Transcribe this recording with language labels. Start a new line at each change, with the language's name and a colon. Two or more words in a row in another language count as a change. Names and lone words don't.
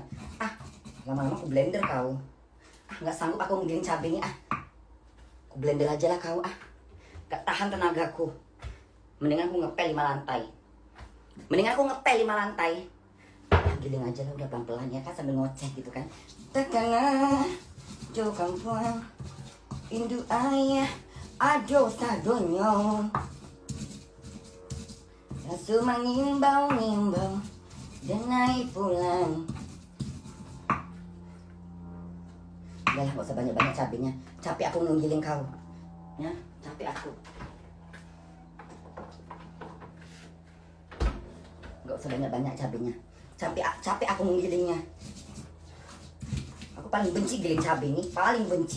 Indonesian: Ah, lama-lama aku blender kau. Ah, nggak sanggup aku ngegiling cabenya ah. Aku blender aja lah kau ah. Gak tahan tenagaku. Mendingan aku ngepel 5 lantai. Mendingan aku ngepel 5 lantai. Giling aja lah udah pelan-pelan ya kan sambil ngoceh gitu kan.
Minangkabau: Takana jo kampuang Indu ayah ado sadonyo. Rasa mengimbau-ngimbau dan naik pulang.
Indonesian: Udah lah gak usah banyak-banyak cabenya. Capek aku ngegiling kau ya, capek aku. Gak usah banyak-banyak cabenya. Capek aku menggilingnya. Aku paling benci giling cabai ini, paling benci.